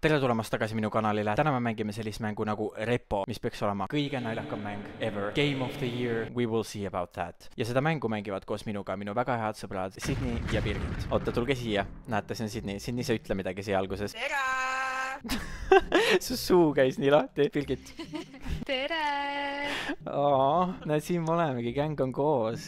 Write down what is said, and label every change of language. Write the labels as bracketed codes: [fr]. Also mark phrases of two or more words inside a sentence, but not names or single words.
[et] tere tulemast tagasi minu kanalile. Täna me mängime sellist mängu nagu Repo, mis peaks olema kõige naljakam mäng ever. [en] Game of the year, we will see about that. [et] Ja seda mängu mängivad koos minuga minu väga head sõbrad Sydney ja Birgit. Oota, tulge siia. Näete, see on Sydney. Sydney, sa ütle midagi siia alguses. Tere! Su suu käis nii lahti. Birgit. Tere! Näed, siin me olemegi, gäng on koos.